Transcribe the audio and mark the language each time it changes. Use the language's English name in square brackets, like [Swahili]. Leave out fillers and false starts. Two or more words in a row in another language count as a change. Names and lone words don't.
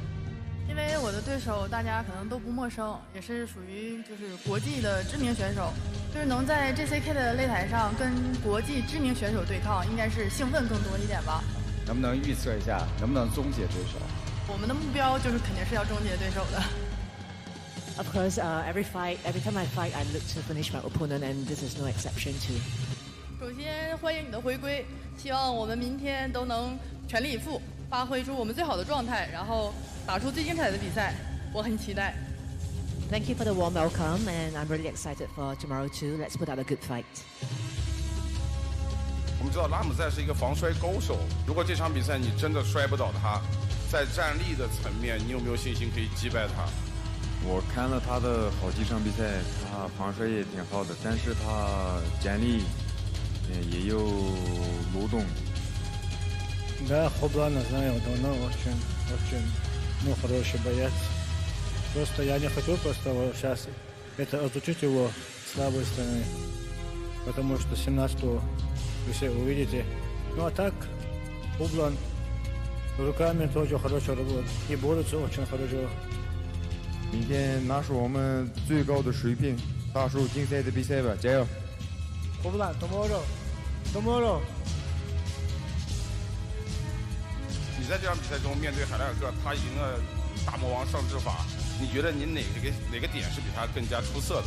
[Chinese] 因为我的对手大家可能都不陌生，也是属于就是国际的知名选手，就是能在 JCK 的擂台上跟国际知名选手对抗，应该是兴奋更多一点吧。能不能预测一下，能不能终结对手？我们的目标就是肯定是要终结对手的。 [English] Of course, every time I fight, I look to finish my opponent, and this is no exception too. [Chinese] 首先欢迎你的回归，希望我们明天都能全力以赴，发挥出我们最好的状态，然后打出最精彩的比赛。我很期待。 [English] Thank you for the warm welcome, and I'm really excited for tomorrow too. Let's put out a good fight. [Chinese] 我们知道拉姆塞是一个防摔高手，如果这场比赛你真的摔不倒他，在站立的层面，你有没有信心可以击败他？我看了他的好几场比赛，他防摔也挺好的，但是他站立也有漏洞。 [Russian] Да, Hubulan знаю давно, очень, хороший боец. Просто я не хочу просто сейчас это отучить его слабой стороны, потому что 17-го вы все увидите. Ну а так, Hubulan руками тоже хорошо работает, и борется очень хорошо. [Chinese] 明天拿出我们最高的水平，打出竞赛的比赛吧，加油！ [English] Hubulan, tomorrow。 [Chinese] 你在这场比赛中面对海莱尔克，他赢了大魔王上制法，你觉得你哪个点是比他更加出色的？